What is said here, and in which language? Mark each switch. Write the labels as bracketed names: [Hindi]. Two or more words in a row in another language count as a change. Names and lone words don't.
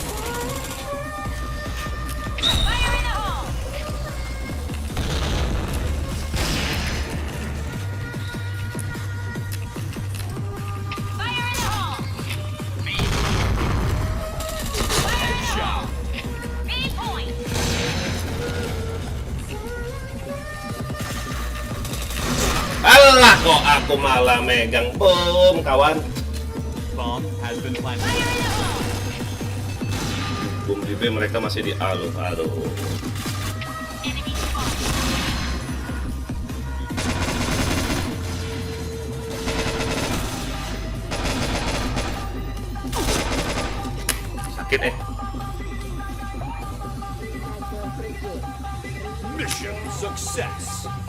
[English] Fire in the hole! Fire in the hole! Fire in the hole! B point! [Indonesian] Alah, kok aku malah megang bom, kawan. [English] Bomb has been planted. Fire in the hole! [Indonesian] Bom di B, mereka masih di A loh. Aduh. [English] Enemy spotted! [Indonesian] Sakit [English] Mission success.